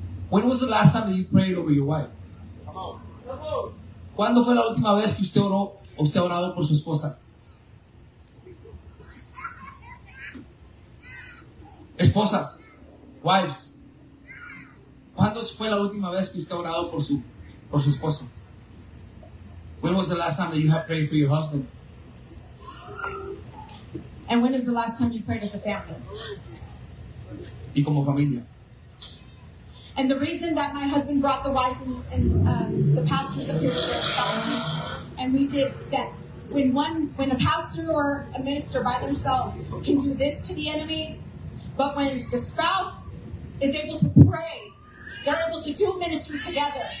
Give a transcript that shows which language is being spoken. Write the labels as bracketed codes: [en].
[en] When was the last time that you prayed over your wife? Come on. Come on. [es] ¿Cuándo fue la última vez que usted oró o usted ha orado por su esposa? Esposas, wives, ¿cuándo fue la última vez que usted ha orado por su esposo? [en] When was the last time that you have prayed for your husband? And when is the last time you prayed as a family? [es] Y como familia. [en] And the reason that my husband brought the wives and the pastors up here to their spouses, and we did that, when a pastor or a minister by themselves can do this to the enemy, but when the spouse is able to pray, they're able to do ministry together.